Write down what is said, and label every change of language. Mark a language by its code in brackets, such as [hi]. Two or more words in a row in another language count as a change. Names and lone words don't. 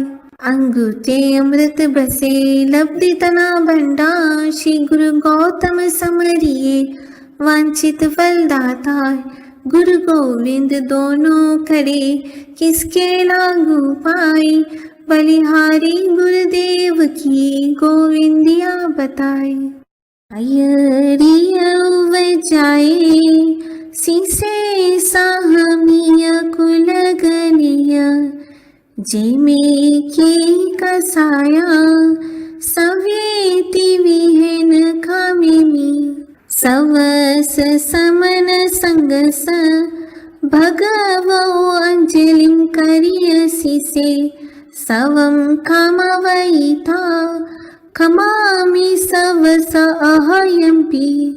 [hi] अंगूठे अमृत बसे, लब्धि तना भंडा, श्री गुरु गौतम समरिए, वांछित फल दाता, गुरु गोविंद दोनों खड़े, किसके लागू पाए, बलिहारी गुरुदेव की गोविंदिया बताए। [pra] अयरिय जाए सीसे साहमिय कुलगनिय, जेमे के कसाया, सवेति विहेन खामिमी, सवस समन संगस, भगवो अंजलिं करियसि से, सवं खमवैता, खमामि सवस अहयम्पि,